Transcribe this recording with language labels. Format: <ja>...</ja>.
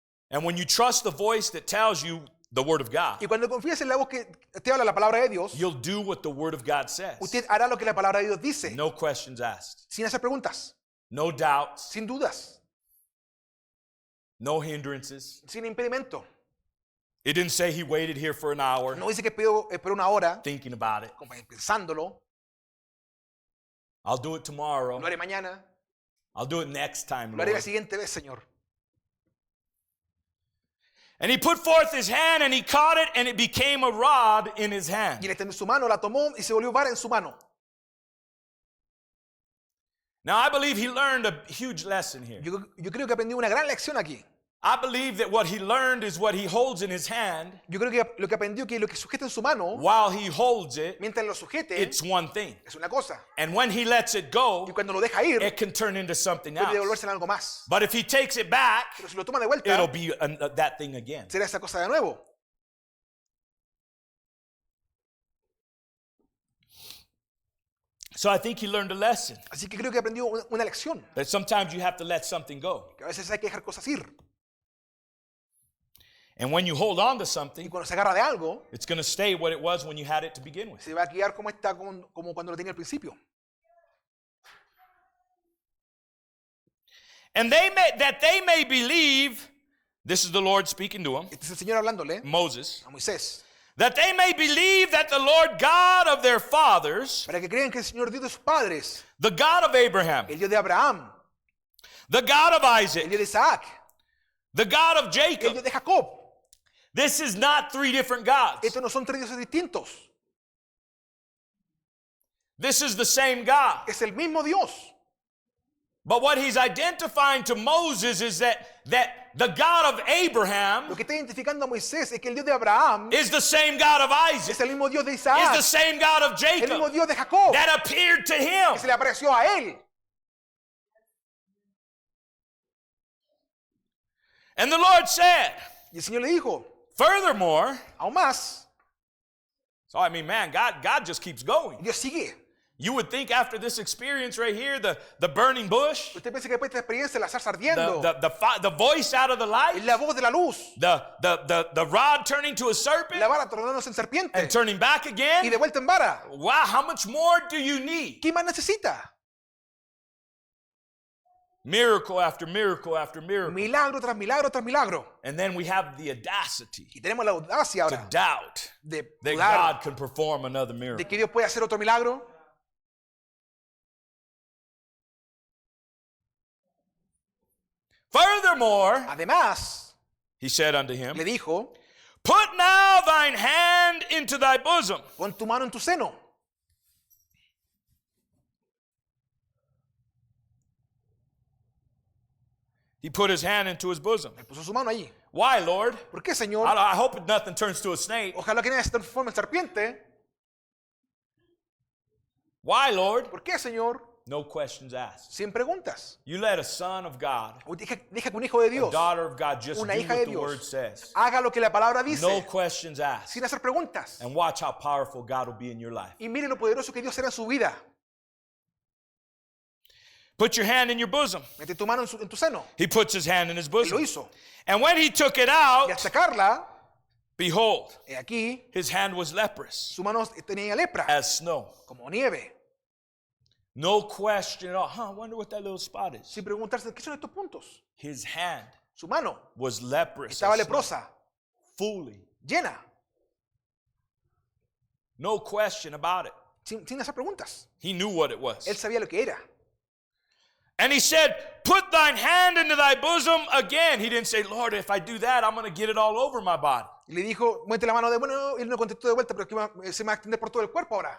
<en>And when you trust the voice that tells you the word of God,</en> <es>Y cuando confías en la voz que te habla la palabra de Dios,</es> <en>you'll do what the word of God says.</en> <es>usted hará lo que la palabra de Dios dice,</es> <en>No questions asked.</en> <es>sin hacer preguntas.</es> <en>no doubts,</en> <es>sin dudas,</es> <en>no hindrances.</en> <es>sin impedimento.</es> <en>It didn't say he waited here for an hour</en> <es>No dice que esperó una hora,</es> <en>thinking about it.</en> <es>como pensándolo.</es> <en>I'll do it tomorrow.</en> <es>Lo haré mañana,</es> <en>I'll do it next time,</en> <es>lo haré la</es> <en>Lord.</en> <es>siguiente vez, Señor.</es> <en>And he put forth his hand and he caught it and it became a rod in his</en> <es>Y</es> <en>hand.</en> <es>él extendió su mano, la tomó y se volvió vara en su mano.</es> <en>Now I believe he learned a huge lesson here.</en> <es>Yo creo que aprendió una gran lección aquí.</es> <en>I believe that what he learned is what he holds in his hand.</en> <es>Yo creo que lo que aprendió que lo que sujeta en su mano,</es> <en>While he holds it,</en> <es>mientras lo sujete,</es> <en>it's one thing.</en> <es>es una cosa.</es> <en>And when he lets it go,</en> <es>Y cuando lo deja ir,</es> <en>it can turn into something</en> <es>puede</es> <en>else.</en> <es>devolverse en algo más.</es> <en>But if he takes it back,</en> <es>Pero si lo toma de vuelta,</es> <en>it'll be that thing again.</en> <es>será esa cosa de nuevo.</es> <en>So I think he learned a lesson</en> <es>Así que creo que aprendió una lección.</es> <en>that sometimes you have to let something go.</en> <es>Que a veces hay que dejar cosas ir.</es> <en>And when you hold on to</en> <es>Y</es> <en>something,</en> <es>cuando se agarra de algo,</es> <en>it's going to stay what it was when you had it to begin with.</en> <es>se va a quedar como está, como cuando lo tenía al principio.</es> <en>And that they may believe, this is the Lord speaking to him,</en> <es>Este es el Señor hablándole</es> <en>Moses,</en> <es>a Moisés.</es> <en>that they may believe that the Lord God of their fathers,</en> <es>Para que crean que el Señor Dios de sus padres,</es> <en>the God of Abraham,</en> <es>el Dios de Abraham,</es> <en>the God of</en> <es>el</es> <en>Isaac,</en> <es>Dios de Isaac,</es> <en>the God of</en> <es>el</es> <en>Jacob,</en> <es>Dios de Jacob.</es> <en>this is not three different gods.</en> <es>Estos no son tres dioses distintos.</es> <en>This is the same God.</en> <es>Es el mismo Dios.</es> <en>But what he's identifying to Moses is that the God of</en> <es>Lo</es> <en>Abraham</en> <es>que está identificando a Moisés es que el Dios de Abraham</es> <en>is the same God of</en> <es>es</es> <en>Isaac,</en> <es>el mismo Dios de</es> <en>is the</en> <es>Isaac,</es> <en>same God of</en> <es>el mismo</es> <en>Jacob</en> <es>Dios de Jacob,</es> <en>that appeared to him.</en> <es>que se le apareció a él.</es> <en>And the Lord said,</en> <es>Y el Señor le dijo,</es> <en>furthermore,</en> <es>aún más,</es> <en>so I mean, man, God just keeps going.</en> <es>Dios sigue.</es> <en>You would think after this experience right here, the burning bush,</en> <es>Usted piensa que después de esta experiencia la zarza ardiendo,</es> <en>the voice out of the light,</en> <es>la voz de la luz,</es> <en>the rod turning to a serpent</en> <es>la vara tornándose en serpiente</es> <en>and turning back</en> <es>y</es> <en>again.</en> <es>de vuelta en vara.</es> <en>Wow, how much more do you need?</en> <es>¿Qué más necesita?</es> <en>Miracle after miracle after miracle.</en> <es>Milagro tras milagro tras milagro.</es> <en>And then we have the audacity</en> <es>Y tenemos la audacia</es> <en>to</en> <es>ahora</es> <en>doubt</en> <es>de</es> <en>that</en> <es>dudar</es> <en>God can perform another</en> <es>de</es> <en>miracle.</en> <es>que Dios puede hacer otro milagro.</es> <en>Furthermore,</en> <es>Además,</es> <en>he said unto him,</en> <es>le dijo,</es> <en>put now thine hand into thy bosom.</en> <es>pon tu mano en tu seno.</es> <en>He put his hand into his bosom.</en> <es>Le puso su mano allí.</es> <en>Why, Lord?</en> <es>¿Por qué, Señor?</es> <en>I hope nothing turns to a snake.</en> <es>Ojalá que nadie se transforme en serpiente.</es> <en>Why, Lord?</en> <es>¿Por qué, Señor?</es> <en>No questions asked.</en> <es>Sin preguntas.</es> <en>You let a son of God,</en> <es>Deja que un hijo de</es> <en>a</en> <es>Dios</es> <en>daughter of God, just do</en> <es>una hija</es> <en>what</en> <es>de</es> <en>the</en> <es>Dios</es> <en>word says.</en> <es>haga lo que la palabra dice,</es> <en>No questions asked.</en> <es>sin hacer preguntas.</es> <en>And watch how powerful God will be in your life.</en> <es>Y mire lo poderoso que Dios será en su vida.</es> <en>Put your hand in your bosom.</en> <es>Mete tu mano en tu seno.</es> <en>He puts his hand in his</en> <es>Él lo hizo.</es> <en>And when he took it</en> <es>Y</es> <en>out,</en> <es>al sacarla,</es> <en>behold,</en> <es>aquí,</es> <en>his hand was leprous</en> <es>su mano tenía lepra,</es> <en>as snow.</en> <es>como nieve.</es> <en>No question at all. I wonder what that little spot is.</en> <es>Sin preguntarse, ¿qué son estos puntos?</es> <en>His hand</en> <es>Su mano</es> <en>was leprous.</en> <es>estaba</es> <en>as snow.</en> <es>leprosa,</es> <en>Fully.</en> <es>llena,</es> <en>No question about it.</en> <es>sin hacer preguntas.</es> <en>He knew what it</en> <es>Él</es> <en>was.</en> <es>sabía lo que era.</es> <en>And he said, put thine hand into thy bosom again. He didn't say, Lord, if I do that, I'm going to get it all over my body.</en> <es>Y le dijo, mete la mano de, bueno, él no contestó de vuelta, pero que se me va a extender por todo el cuerpo ahora.</es>